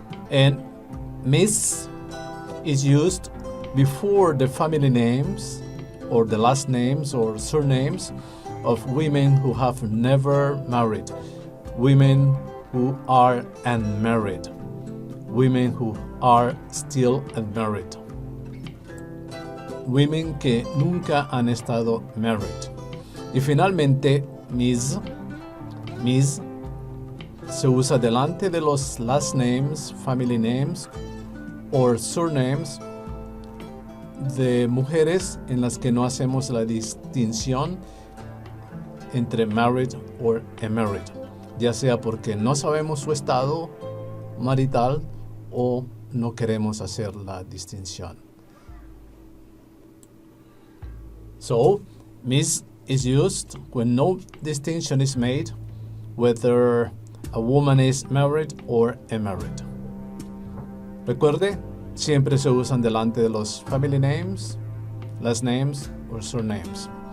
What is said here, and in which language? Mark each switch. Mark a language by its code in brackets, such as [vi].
[en] And Miss is used before the family names or the last names or surnames of women who have never married, women who are unmarried, women who are still unmarried, women [es] que nunca han estado [en] married. [es] Y finalmente, Miss se usa delante de los [en] last names, family names or surnames [es] de mujeres en las que no hacemos la distinción entre [en] married or unmarried, [es] ya sea porque no sabemos su estado marital o no queremos hacer la distinción. [en] So, Miss is used when no distinction is made whether a woman is married or unmarried. [es] Recuerde, siempre se usan delante de los [en] family names, last names or surnames.